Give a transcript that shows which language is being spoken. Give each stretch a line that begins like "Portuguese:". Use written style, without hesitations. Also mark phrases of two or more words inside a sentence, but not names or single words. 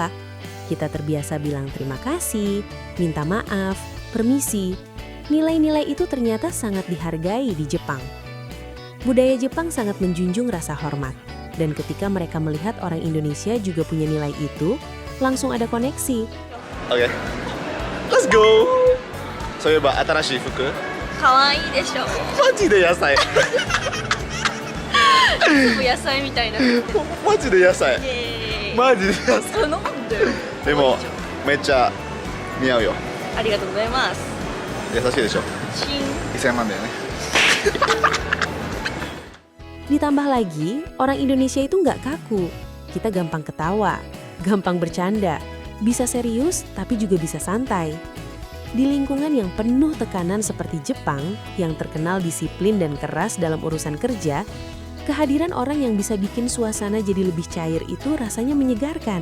Indonesian: Kita terbiasa bilang terima kasih, minta maaf, permisi. Nilai-nilai itu ternyata sangat dihargai di Jepang. Budaya Jepang sangat menjunjung rasa hormat. Dan ketika mereka melihat orang Indonesia juga punya nilai itu, langsung ada koneksi. Oke,
English: let's go!
Japanese: そういえば新しい服可愛いでしょ。マジで野菜野菜みたいな。マジで野菜イエーイ。マジで野菜なんで？でもめっちゃ似合うよありがとうございます。優しいでしょチン。 1000万だよね
Indonesian: Ditambah lagi, orang Indonesia itu nggak kaku. Kita gampang ketawa, gampang bercanda, bisa serius tapi juga bisa santai. Di lingkungan yang penuh tekanan seperti Jepang, yang terkenal disiplin dan keras dalam urusan kerja, kehadiran orang yang bisa bikin suasana jadi lebih cair itu rasanya menyegarkan.